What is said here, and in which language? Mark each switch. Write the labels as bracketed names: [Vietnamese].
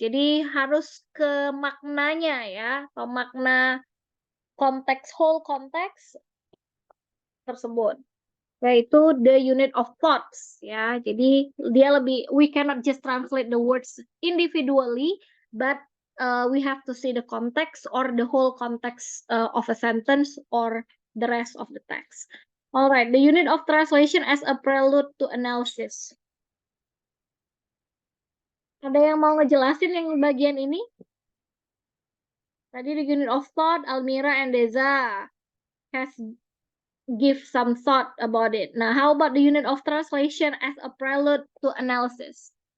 [Indonesian] Jadi harus ke maknanya ya, atau makna konteks, whole konteks tersebut. [English] Yaitu the unit of thoughts ya. [Indonesian] Jadi dia lebih, [English] we cannot just translate the words individually, but we have to see the context or the whole context of a sentence or the rest of the text. All right, the unit of translation as a prelude to analysis. [Indonesian] Ada yang mau ngejelasin yang bagian ini? Tadi [English] the unit of thought, Almira and Deza has give some thought about it. Now, how about the unit of translation as a prelude to analysis?